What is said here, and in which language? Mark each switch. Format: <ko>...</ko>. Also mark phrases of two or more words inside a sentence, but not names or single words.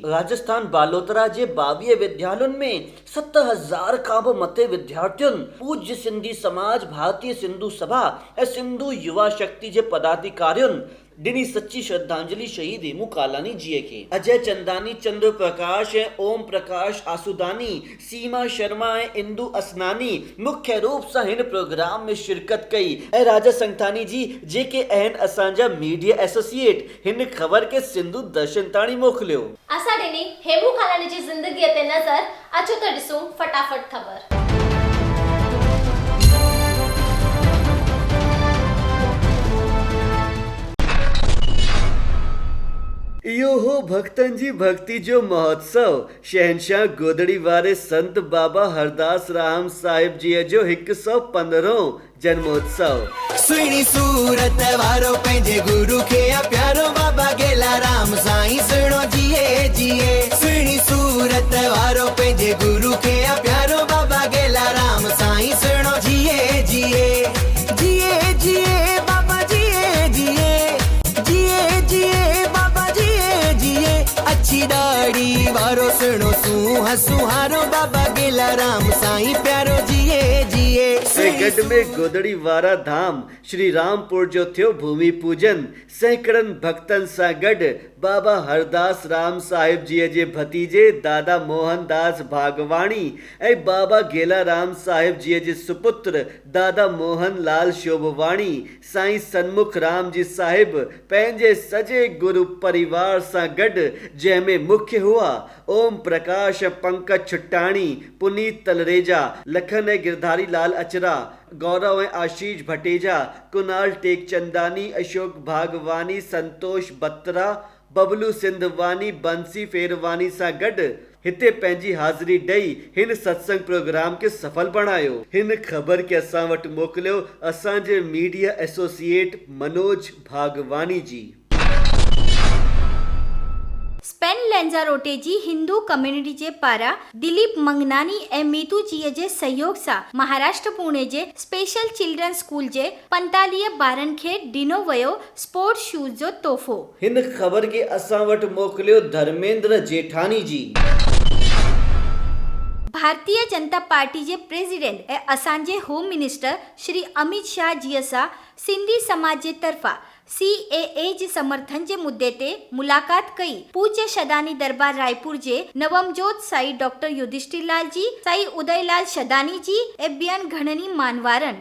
<sd>राजस्थान बालोतरा जे 22 विद्यालयनि में 7000 खां बि मथे विद्यार्थियुनि पूज्य सिंधी समाज, भारतीय सिंधु सभा ऐं सिंधु युवा शक्ति जे पदाधिकारियुनि ॾिनी सच्ची श्रद्धांजलि शहीद हेमू कालानी जीअ खे। अजय चंदानी, चंद्र प्रकाश ऐं ओम प्रकाश आसुदानी, सीमा शर्मा ऐं इंदु असनानी मुख्य रूप सां हिन प्रोग्राम में शिरकत कई ऐं राजा संगतानी जी जेके आहिनि असांजा</sd> <en>media associate</en> <sd>हिन ख़बर खे सिंधु दर्शन ताणी मोकिलियो। असां ॾिनी हेमू कालानी जी ज़िंदगीअ ते नज़र, अचो त ॾिसूं फटाफट ख़बर। इहो हो भक्तन जी भक्ति जो महोत्सव। शहनशाह गोदड़ी वारे संत बाबा हरदास राम साहिब जी जो 115 जन्मोत्सव। सुहिणी सूरत वारो पंहिंजे गुरु खे प्यारो बाबा गेला राम साईं सुहिणो जिए जिए। सुहिणी सूरत वारो पंहिंजे गुरु खे प्यारो बाबा गेला राम साईं सुहिणो जिए जिए। जिए जिए बाबा जिए जिए, जिए जिए बाबा जिए जिए। अच्छी दाढ़ी वारो सुहिणो सूंह सुहारो बाबा गेला राम साईं प्यारो जिए जिए। गढ़ में गोदड़ी वारा धाम श्री रामपुर जो थियो भूमि पूजन। सैकड़नि भक्तन सां गॾु बाबा हरदास राम साहिब जी जे भतीजे दादा मोहन दास भागवाणी ऐं बाबा गेला राम साहिब जी जे सुपुत्र दादा मोहन लाल शोभवाणी साईं सन्मुख राम जी साहिब पंहिंजे सॼे गुरु परिवार सां गॾु, जंहिंमें मुख्य हुआ ओम प्रकाश पंकज छुट्टाणी, पुनीत तलरेजा, लखन ऐं गिरधारी लाल अचरा, गौरव ऐं आशीष भटेजा, कुनाल टेकचंदानी, अशोक भागवानी, संतोष बत्रा, बबलू सिंधवानी, बंसी फेरवानी सां गॾु हिते पंहिंजी हाज़िरी ॾेई हिन सत्संग प्रोग्राम खे सफल बणायो। हिन ख़बर खे असां वटि मोकिलियो असांजे</sd> <en>media associate</en> <sd>मनोज भागवानी जी। स्पेन लैंजारोटे जी</sd> <en>Hindu community</en> <sd>जे पारां दिलीप मंगनानी ऐं मीतू जी जे सहयोग सां महाराष्ट्र पुणे जे</sd> <en>special children school</en> <sd>जे 45 ॿारनि खे ॾिनो वियो</sd> <en>sports shoes</en> <sd>जो तोहफ़ो। हिन ख़बर खे असां वटि मोकिलियो धर्मेंद्र जेठानी जी। भारतीय जनता पार्टी जे प्रेसिडेंट ऐं असांजे</sd> <en>home minister</en> <sd>श्री अमित शाह जी सां सिंधी समाज जे तरफ़ां CAA जे समर्थन जे मुद्दे ते मुलाक़ात कई। पूज्य शदानी दरबार रायपुर जे नवमजोत साईं डॉक्टर युधिष्ठिर लाल जी, साईं उदयलाल शदानी जी ऐं ॿियनि घणनि मानवारनि।</sd>